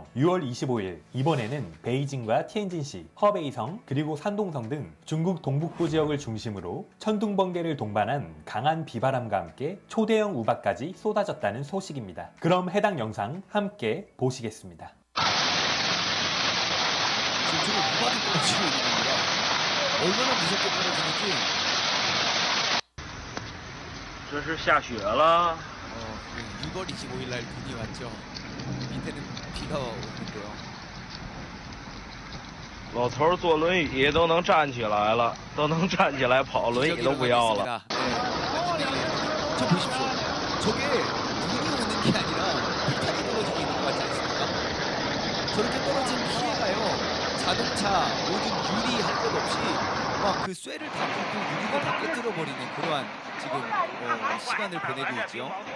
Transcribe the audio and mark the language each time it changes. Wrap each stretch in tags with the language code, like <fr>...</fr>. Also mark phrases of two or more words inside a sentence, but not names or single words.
<ko>6월 25일 이번에는 베이징과 티엔진시, 허베이성 그리고 산동성 등 중국 동북부 지역을 중심으로 천둥번개를 동반한 강한 비바람과 함께 초대형 우박까지 쏟아졌다는 소식입니다. 그럼 해당 영상 함께 보시겠습니다. 지금 저거 우박이 떨어지고 있는 겁니다. 얼마나 무섭게 떨어지는지.</ko> <zh>这是下雪了。</zh> <ko>6월 25일 날 눈이 왔죠. 밑에는 비가 오는데요.</ko> <zh>老头坐轮椅都能站起来了，都能站起来跑，轮椅都不要了。</zh> <ko>저 보십시오. 저게 눈이 오는 게 아니라 비탈이 떨어지고 있는 것 같지 않습니까? 저렇게 떨어진 피해가요. 자동차 모든 유리 할 것 없이 막 그 쇠를 다 뚫고 유리를 다 깨뜨려 버리는 그러한 지금 시간을 보내고 있죠.</ko>